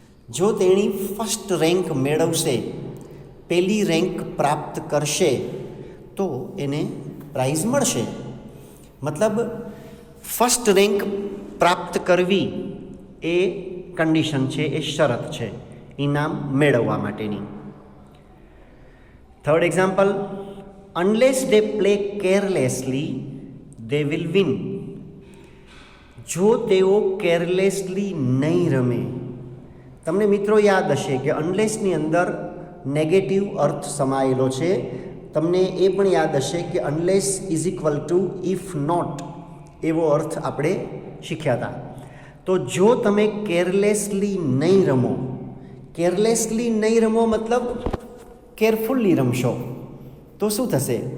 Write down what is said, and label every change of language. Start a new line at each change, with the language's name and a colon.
Gujarati: જો તેણી first rank મેળવશે, પહેલી રેન્ક પ્રાપ્ત કરશે, તો એને પ્રાઇઝ મળશે. મતલબ ફર્સ્ટ રેન્ક પ્રાપ્ત કરવી એ કન્ડિશન છે, એ શરત છે ઇનામ મેળવવા માટેની. Third example. Unless
English: they play carelessly they will win.
Gujarati: જો તેઓ કેરલેસલી નહીં રમે. તમને મિત્રો યાદ હશે કે અનલેસની અંદર નેગેટિવ અર્થ સમાયેલો છે. તમને એ પણ યાદ હશે કે unless is equal to if not એવો અર્થ આપણે શીખ્યા હતા. તો જો તમે કેરલેસલી નહીં રમો, કેરલેસલી નહીં રમો મતલબ કેરફુલ્લી રમશો તો શું થશે?